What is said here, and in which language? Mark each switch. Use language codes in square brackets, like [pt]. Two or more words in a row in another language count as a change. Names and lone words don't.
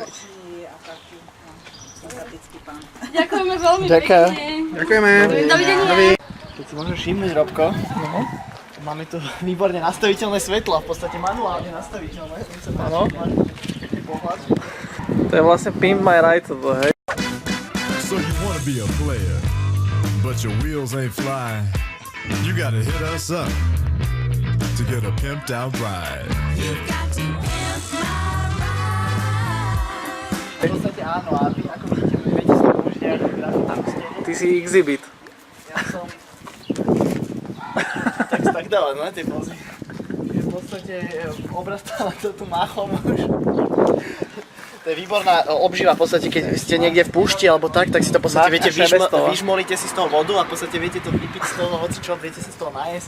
[sk] Ochotný a taký sympatický pán. Ďakujeme veľmi Ďakujem. pekne. Ďakujeme. Dovidenia. Keď si môžeš všimnúť, Robko, máme tu výborne nastaviteľné svetla, v podstate manuálne nastaviteľné. Áno. To je vlastne Pimp My Ride toto, hej? [en] So you wanna be a player, but your wheels ain't flying. You gotta hit us up to get a pimped out ride. You got to pimp my ride. [sk] V podstate áno, a vy ako vidíte, viete si to použiť ako grafika na stene. Ty si exhibit. Ja som... tak dáva, no, tie pozy. V podstate obrastala to tu máchom už. To je výborná obživa v podstate, keď ste niekde v púšti alebo tak si to v podstate viete, vyžmolíte si z toho vodu a v podstate viete to vypiť z toho hocičo, viete sa z toho najesť.